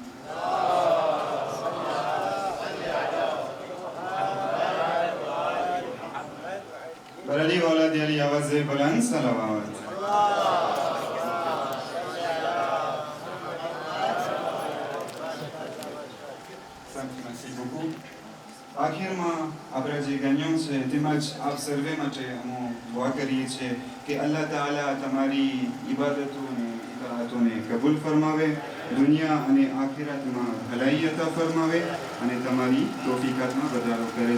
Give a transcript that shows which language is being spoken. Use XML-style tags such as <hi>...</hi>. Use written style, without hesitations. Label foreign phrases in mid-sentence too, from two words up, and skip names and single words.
<ur>علی ولد علی آوازِ بلند صلوات.</ur> <fr>Merci beaucoup.</fr> <gu>આખિરમાં આપણા જે ગાયો છે તેમજ આપ સર્વે માટે અમે દુઆ કરીએ છીએ કે અલ્લાહ તાઆલા તમારી ઇબાદતો અને ઇતાઅતોને કબૂલ ફરમાવે, દુનિયા અને આખિરતમાં ભલાઈ અતા ફરમાવે અને તમારી તૌફીકાતમાં વધારો કરે.</gu>